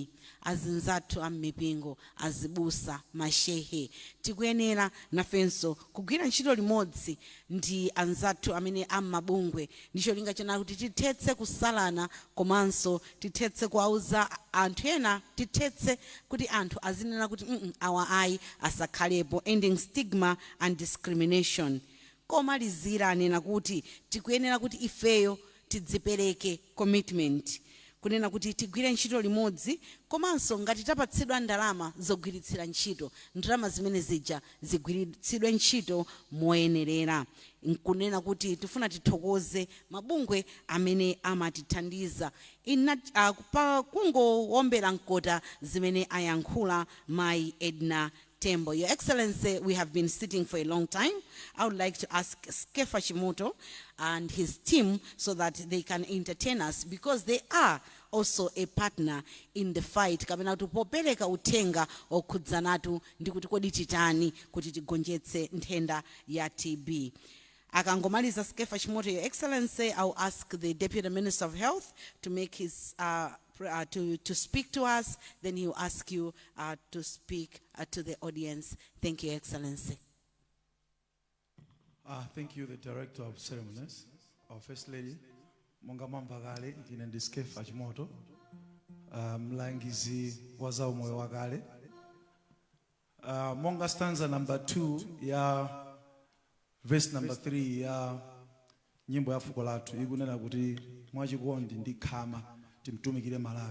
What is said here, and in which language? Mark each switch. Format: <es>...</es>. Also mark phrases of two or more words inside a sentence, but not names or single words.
<ny>Azinzathu amipingo, azibusa, mashehe, tikuyenera nafenso kugwira ntchito limodzi ndi anzathu amene amabungwe, ndicho linga chona kuti tithetse kusalana, komanso tithetse kuauza anthu ena, tithetse kuti anthu azinena kuti awa ayi asakhalepo,</ny> <en>ending stigma and discrimination.</en> <ny>Komalizira anena kuti tikuyenera kuti ifeyo tidzipereke</ny> <en>commitment,</en> <ny>kunena kuti tigwire ntchito limodzi, komanso ngati tapatsidwa ndalama zogwiritsira ntchito, ndalama zimene zija zigwiritsidwe ntchito moyenerera. Nkunena kuti tifuna tithokoze mabungwe amene amatithandiza kungowombera mkota zimene ayankhula Mai Edna Tembo.</ny> <en>Your Excellency, we have been sitting for a long time. I would like to ask Skefa Shimoto and his team so that they can entertain us, because they are also a partner in the fight.</en> <ny>Kapena tupopeleka utenga okhudzanatu ndi kuti kodi titani kuti tigonjetse nthenda ya TB. Akangomaliza Skefa Shimoto,</ny> <en>Your Excellency, I'll ask the Deputy Minister of Health to make his to speak to us, then he'll ask you to speak to the audience. Thank you, Your Excellency. Thank you, the Director of Ceremonies, our First Lady,</en> <ny>Mongama Mpagale, Ndine Skefa Shimoto, mlangizi waza umoyo wakale. Monga stanza number 2 ya verse number 3 ya nyimbo ya fuko lathu ikunena kuti mwachikondi ndi khama timtumikire Malawi.</ny>